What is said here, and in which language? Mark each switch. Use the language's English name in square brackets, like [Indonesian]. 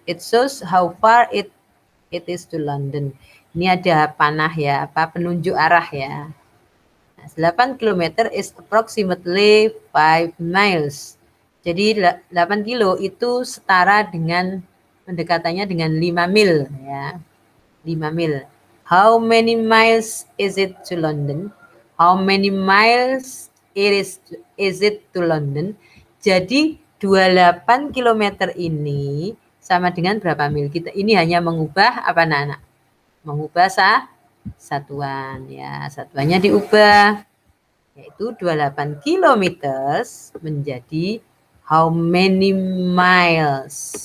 [English] It shows how far it is to London. [Indonesian] Ini ada panah ya, penunjuk arah ya. [English] 8 km is approximately 5 miles. [Indonesian] Jadi 8 kilo itu setara dengan pendekatannya dengan 5 mil ya. 5 mil. [English] How many miles is it to London? How many miles is it to London? [Indonesian] Jadi 28 km ini sama dengan berapa mil? Kita ini hanya mengubah apa anak-anak? Mengubah satuan ya. Satuannya diubah yaitu 28 km menjadi [English] how many miles?